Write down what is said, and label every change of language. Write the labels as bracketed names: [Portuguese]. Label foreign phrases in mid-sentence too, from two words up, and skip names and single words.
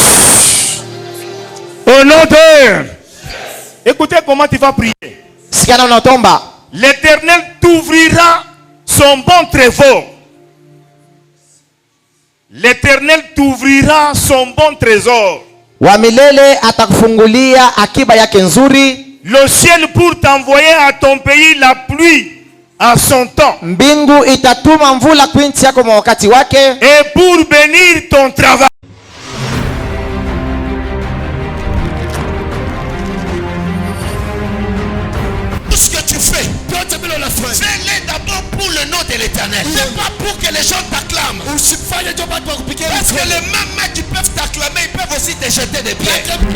[French] Au nom de... Écoutez comment tu vas prier. Sikana unatomba. L'Éternel t'ouvrira son bon trésor. L'Éternel t'ouvrira son bon trésor. [Swahili] Wa milele atakufungulia akiba yake nzuri. [French] Le ciel pour t'envoyer à ton pays la pluie à son temps. [Swahili] Mbingu itatuma mvula kwa nchi yako kwa wakati wake. [French] Et pour bénir ton travail. Tout ce que tu fais, fais-le d'abord pour le nom de l'Éternel. C'est pas pour que les gens t'acclament. Parce que les mêmes qui peuvent t'acclamer, ils peuvent aussi te jeter des pierres.